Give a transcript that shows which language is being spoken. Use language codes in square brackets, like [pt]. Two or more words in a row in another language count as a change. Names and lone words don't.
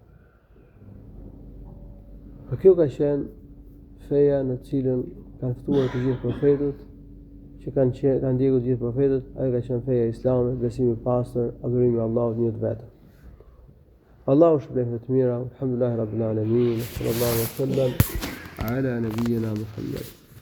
[sq] Për kjo ka qenë feja në cilën kanë ftuar të gjithë profetët, që kanë ndjekur të gjithë profetët, ajo ka qenë feja islame, besimi i pastër, adhurimi Allahut një vetëm. Allahu shpëlbeft të mira, [ar] الحمد لله رب العالمين صلى الله عليه وسلم على نبينا محمد.